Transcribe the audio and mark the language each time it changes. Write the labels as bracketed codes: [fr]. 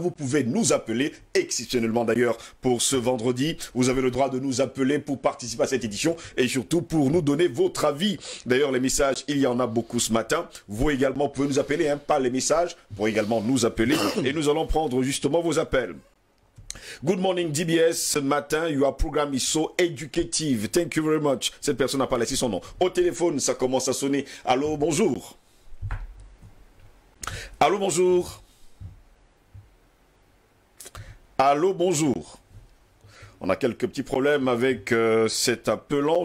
[fr] Vous pouvez nous appeler, exceptionnellement d'ailleurs pour ce vendredi. Vous avez le droit de nous appeler pour participer à cette édition et surtout pour nous donner votre avis. D'ailleurs, les messages, il y en a beaucoup ce matin. Vous également pouvez nous appeler, pas les messages, pour également nous appeler et nous allons prendre justement vos appels. [en] Good morning DBS, [fr] ce matin, [en] your program is so educative. Thank you very much. [fr] Cette personne n'a pas laissé son nom. Au téléphone, ça commence à sonner. Allô, bonjour. Allô, bonjour. Allô, bonjour. On a quelques petits problèmes avec cet appelant.